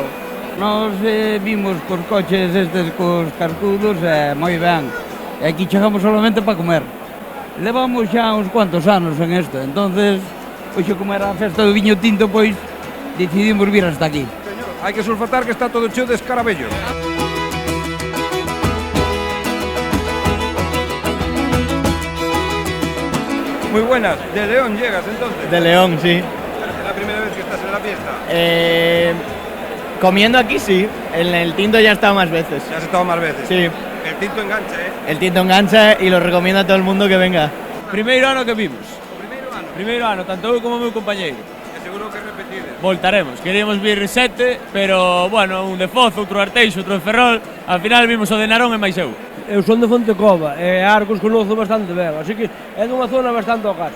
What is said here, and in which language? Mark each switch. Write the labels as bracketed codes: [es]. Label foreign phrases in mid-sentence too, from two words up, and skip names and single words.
[gl] Nos vimos cos coches estes cos cascudos moi ben. E aquí chegamos solamente para comer. Levamos xa uns cuantos anos en isto, entonces, hoxe como era a festa do viño tinto, pois decidimos vir hasta aquí. Señor, hai que sulfatar que está todo cheo de escarabellos. [es] Muy buenas, de León llegas entonces. De León, sí. ¿Es la primera vez que estás en la fiesta? Comiendo aquí sí, en el tinto ya he estado más veces. ¿Ya has estado más veces? Sí. El tinto engancha, ¿eh? El tinto engancha y lo recomiendo a todo el mundo que venga. [gl] Primeiro ano que vimos. O primeiro ano? Primeiro ano, tanto eu como o meu compañeiro. E seguro que repetides. Voltaremos, queríamos vir 7, pero, bueno, un de Foz, outro Arteixo, outro de Ferrol, [es] al final [gl] vimos o de Narón e máis eu. Eu son de Fontecova e Arcos conozo bastante ben, así que é dunha zona bastante ao caso.